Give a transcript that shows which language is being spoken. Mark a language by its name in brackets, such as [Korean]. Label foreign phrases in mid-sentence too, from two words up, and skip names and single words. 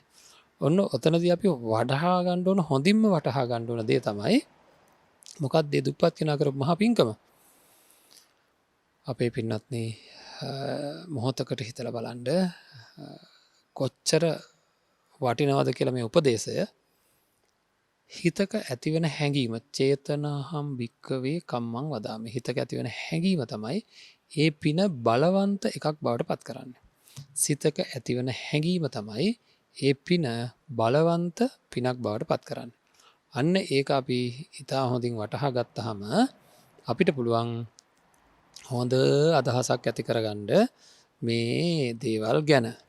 [Sinhala] ඔන්න ඔතනදී අපි වටහා ගන්න ඕන හොඳින්ම වටහා ගන්න ඕන දේ තමයි මොකක්ද මේ දුප්පත් කෙනා කරපු මහා පිංකම? අපේ පින්වත්නි මොහොතකට හිතලා බලන්න කොච්චර වටිනවද කියලා මේ උපදේශය. හිතක ඇතිවෙන හැඟීම [Pali] චේතනාහම් භික්කවේ කම්මං වදාමි. [Sinhala] හිතක ඇතිවෙන හැඟීම තමයි ඒ පින බලවන්ත එකක් බවට පත් කරන්නේ. සිතක ඇතිවෙන හැඟීම තමයි ඒ පින බලවන්ත පිනක් බවට පත් කරන්නේ. අන්න ඒක අපි ඉතා හොඳින් වටහා ගත්තාම අපිට පුළුවන් හොඳ අදහසක් ඇති කරගන්න මේ දේවල් ගැන.